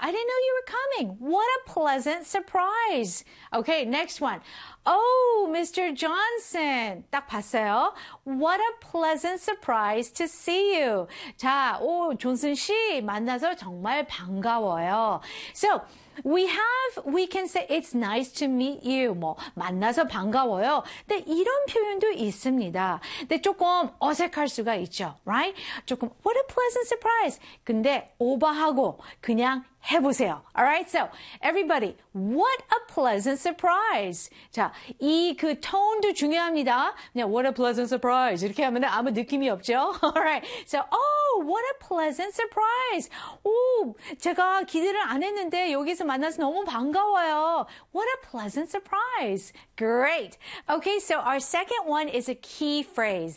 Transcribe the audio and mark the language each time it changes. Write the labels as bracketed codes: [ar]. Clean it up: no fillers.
[en] I didn't know you were coming. What a pleasant surprise. Okay. Next one. Oh, Mr. Johnson. [ko] 딱 봤어요. [en] What a pleasant surprise to see you. [ko] 자, 존슨 씨, 만나서 정말 반가워요. [en] So, we can say, it's nice to meet you. [ko] 뭐, 만나서 반가워요. 근데 이런 표현도 있습니다. 근데 조금 어색할 수가 있죠. [en] Right? [ko] 조금, [en] what a pleasant surprise. [ko] 근데 오버하고 그냥 해보세요. [en] Alright, so everybody, what a pleasant surprise. [ko] 자, 이그 톤도 중요합니다. 그냥 [en] what a pleasant surprise [ko] 이렇게 하면 아무 느낌이 없죠. [en] Alright, so oh, what a pleasant surprise. [ko] 오, 제가 기대를 안 했는데 여기서 만나서 너무 반가워요. [en] What a pleasant surprise. Great. Okay, so our second one is a key phrase.